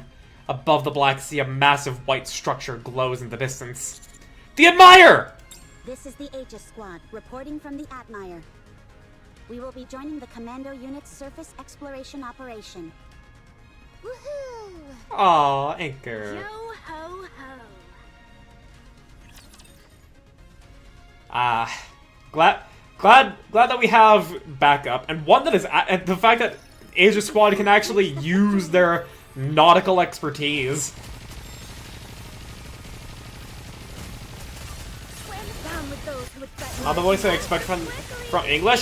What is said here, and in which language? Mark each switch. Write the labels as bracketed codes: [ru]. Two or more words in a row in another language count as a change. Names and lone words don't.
[en] Above the Black Sea, a massive white structure glows in the distance. The Admire! This is the Aegis Squad, reporting from the Atmire. We will be joining the Commando Unit's surface exploration operation. Woohoo! Aw, Anchor. Yo ho ho! Glad that we have backup, and one that is and the fact that Aegis Squad can actually use their nautical expertise. Not the voice I expect from English.